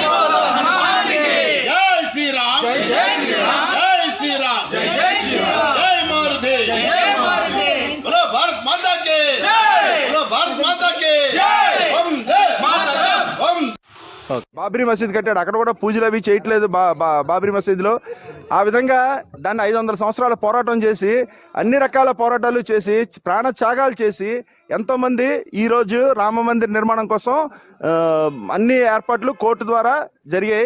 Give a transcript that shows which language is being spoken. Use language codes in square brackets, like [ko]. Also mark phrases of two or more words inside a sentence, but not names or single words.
[hi] बोलो हनुमान के जय श्री राम जय श्री राम जय श्री राम जय श्री राम जय मारुति बोलो भारत माता के जय बोलो भारत माता के जय वंदे मातरम वंदे [te] బాబ్రీ మసీద్ కట్టాడు, అక్కడ కూడా పూజలు అవి చేయట్లేదు బాబ్రీ మసీద్లో. ఆ విధంగా దాన్ని 500 సంవత్సరాల పోరాటం చేసి, అన్ని రకాల పోరాటాలు చేసి, ప్రాణత్యాగాలు చేసి ఎంతోమంది ఈరోజు రామ మందిర్ నిర్మాణం కోసం అన్ని ఏర్పాట్లు కోర్టు ద్వారా జరిగాయి.